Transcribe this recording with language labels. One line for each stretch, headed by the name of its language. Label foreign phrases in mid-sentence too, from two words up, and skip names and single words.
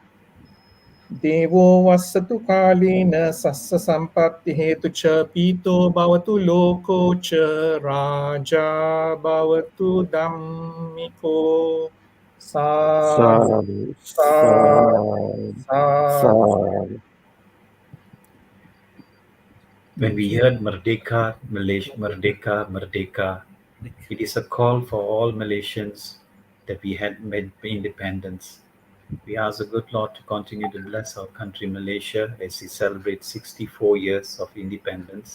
Pali: devo vassatu kalena sassa sampatti hetu ca pito bhavatu loko ca raja bhavatu dhammiko sadhu Sadhu, sadhu sadhu. sadhu.
English: When we heard
Malay: Merdeka, Malaysia, Merdeka, Merdeka,
English: it is a call for all Malaysians that we had made independence. We ask the good Lord to continue to bless our country, Malaysia, as we celebrate 64 years of independence.